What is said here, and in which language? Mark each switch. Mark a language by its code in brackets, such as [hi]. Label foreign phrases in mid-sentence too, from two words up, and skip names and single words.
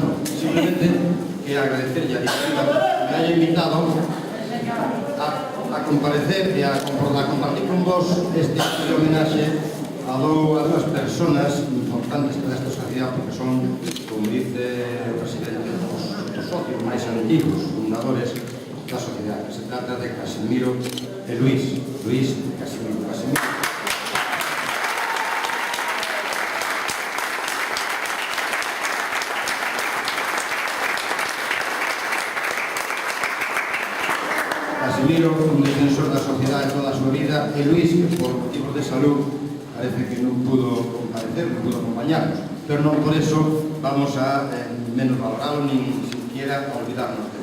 [es] Simplemente que agradecer a Directiva que me haya invitado a comparecer y a compartir con vos este acto de homenaje a dos personas importantes para esta sociedad, porque son, como dice el presidente, los socios más antiguos, fundadores de la sociedad. Se trata de Casimiro y Luis Casimiro. [gl] Casimiro, un defensor da sociedade toda a súa vida, e Luis, que por motivos de salud parece que non pudo comparecer, non pudo acompañarnos, pero non por eso vamos a menos valoralo [es] ni siquiera olvidarnos [gl] dele.